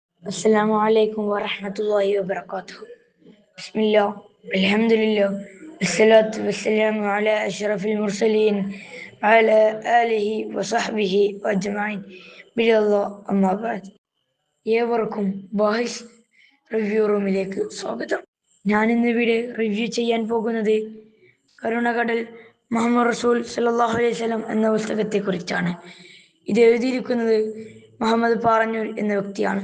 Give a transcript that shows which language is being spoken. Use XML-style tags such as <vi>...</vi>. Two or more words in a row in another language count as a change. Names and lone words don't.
<ar>السلام عليكم ورحمة الله وبركاته. بسم الله الحمد لله والصلاة والسلام على أشرف المرسلين وعلى آله وصحبه أجمعين بالله أما بعد.</ar> <ml>ഏവർക്കും ബാഹിസ് റിവ്യൂ റൂമിലേക്ക് സ്വാഗതം. ഞാൻ ഇന്നിവിടെ റിവ്യൂ ചെയ്യാൻ പോകുന്നത് കരുണകടൽ മുഹമ്മദ് റസൂൽ</ml> <ar>صلى الله عليه وسلم</ar> <ml>എന്ന പുസ്തകത്തെക്കുറിച്ചാണ്. ഇത് എഴുതിയിരിക്കുന്നത് മുഹമ്മദ് പാറന്നൂർ എന്ന വ്യക്തിയാണ്.</ml>